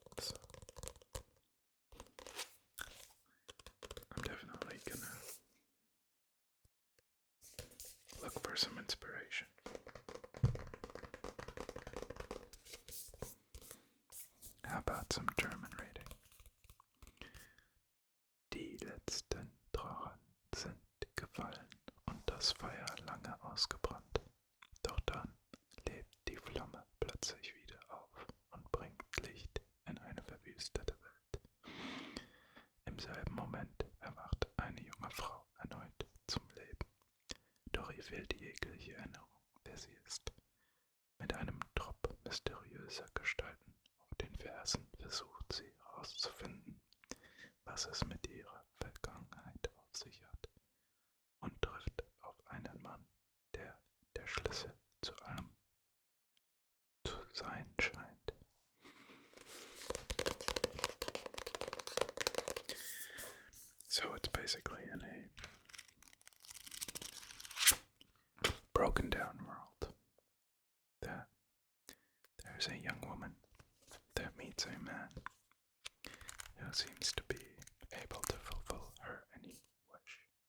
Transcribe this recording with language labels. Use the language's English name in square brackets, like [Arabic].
[English] So I'm definitely gonna look for some inspiration. How about some German reading? [German] Die letzten Drachen sind gefallen und das Feuer lange ausgebrannt. Doch dann lebt die Flamme plötzlich wieder auf und bringt Licht in eine verwüstete Welt. Im selben Moment erwacht eine junge Frau erneut zum Leben. Doch ihr fehlt jegliche Erinnerung, wer sie ist. Mit einem Trupp mysteriöser Gestalten auf den Fersen versucht sie herauszufinden, was es mit ihrer Vergangenheit auf sich hat, und trifft auf einen Mann, der der Schlüssel zu allem zu sein scheint. [English] So it's basically in a broken down world that there's a young woman that meets a man who seems to be able to fulfill her any wish.